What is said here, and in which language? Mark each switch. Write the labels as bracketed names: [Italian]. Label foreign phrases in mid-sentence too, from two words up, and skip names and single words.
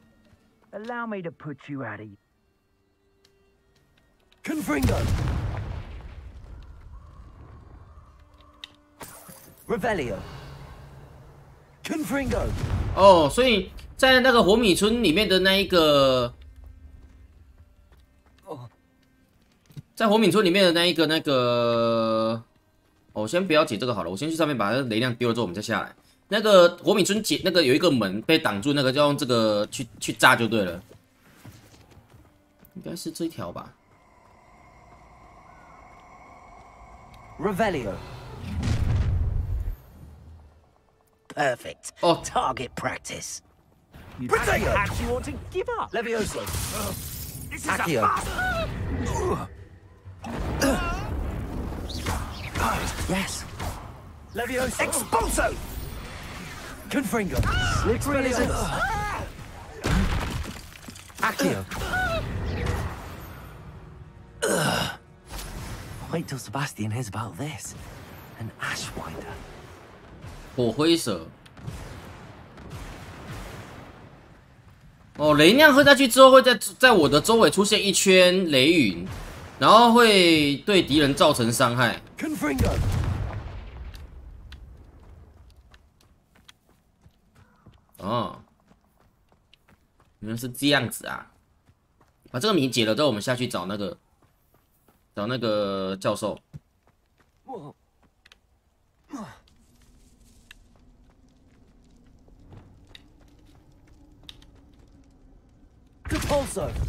[English] Allow me to put you out of. [Latin] Confringo. Revelio. Confringo. [Chinese] 哦，所以在那个火米村里面的那一个，在火米村里面的那个，我先不要解这个好了，我先去上面把那个雷量丢了之后，我们再下来。那个火米村解那个有一个门被挡住，那个就用这个去炸就对了，应该是这一条吧。 [Latin] Revelio. [English] Perfect. Oh. Target practice. Perhaps you want to give up. [Latin] Levioso. [English] This is [Latin] Accio. Yes. Levioso. Expulso. Confringo. Expelliarmus. Accio. [English] Wait till Sebastian hears about this. An Ashwinder. [Chinese] 火灰蛇。哦，雷量喝下去之后，会在我的周围出现一圈雷云，然后会对敌人造成伤害。 [Latin] Confringo. [Chinese] 哦，原来是这样子啊！把这个谜解了之后，我们下去找那个教授。 [Latin] Repulso.